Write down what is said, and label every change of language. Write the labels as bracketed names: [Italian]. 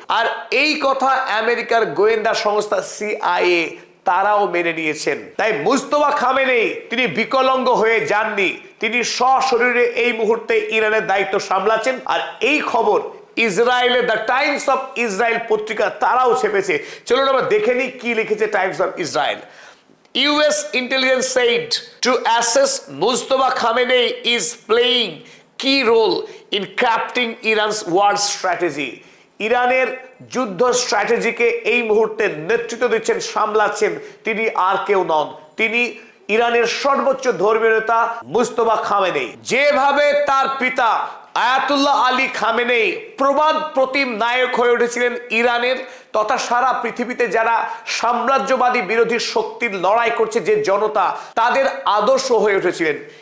[Bangla] আর এই কথা আমেরিকার গোয়েন্দা সংস্থা সিআইএ তারাও মেনে নিয়েছেন। তাই মুস্তফা খামেনেই তিনি বিকলাঙ্গ হয়ে যাননি, তিনি সশরীরে এই মুহূর্তে ইরানের দায়িত্ব সামলাচ্ছেন। আর এই খবর ইসরায়েলের দ্য টাইমস অফ ইসরায়েল পত্রিকা তারাও ছেপেছে। চলুন আমরা দেখে নিই কি লিখেছে Times of Israel. [English] US intelligence said to assess Mustafa Khamenei is playing key role in crafting Iran's war strategy. [Bangla] ইরানের যুদ্ধ স্ট্র্যাটেজিকে এই মুহূর্তে নেতৃত্ব দিচ্ছেন, সামলাচ্ছেন তিনি আর কেউ নন, তিনি ইরানের সর্বোচ্চ ধর্মীয় নেতা মুস্তফা খামেনেই। যেভাবে তার পিতা আয়াতুল্লাহ আলী খামেনেই প্রবাদ প্রতিম নায়ক হয়ে উঠেছিলেন ইরানের তথা সারা পৃথিবীতে যারা সাম্রাজ্যবাদী বিরোধী শক্তির লড়াই করছে যে জনতা, তাদের আদর্শ হয়ে উঠেছিলেন।